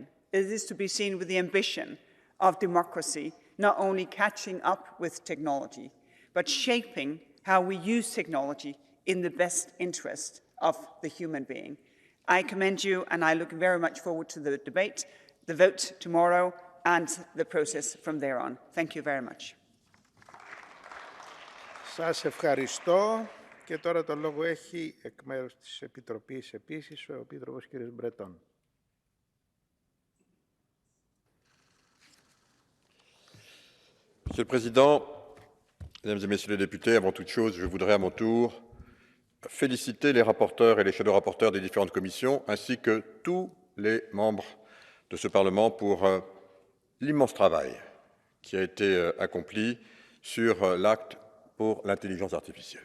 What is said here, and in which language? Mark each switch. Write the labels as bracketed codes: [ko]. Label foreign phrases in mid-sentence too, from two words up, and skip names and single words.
[en] It is to be seen with the ambition of democracy, not only catching up with technology, but shaping how we use technology in the best interest of the human being. I commend you, and I look very much forward to the debate, the vote tomorrow, and the process from there on. Thank you very much. [el] Σας ευχαριστώ και τώρα το λόγο έχει εκ μέρους της Επιτροπής επίσης ο Επίτροπος κ. Μπρετών. [fr] Monsieur le Président, Mesdames et Messieurs les députés, avant toute chose, je voudrais à mon tour féliciter les rapporteurs et les [en] shadow rapporteurs [fr] des différentes commissions, ainsi que tous les membres de ce Parlement pour l'immense travail qui a été accompli sur l'acte pour l'intelligence artificielle.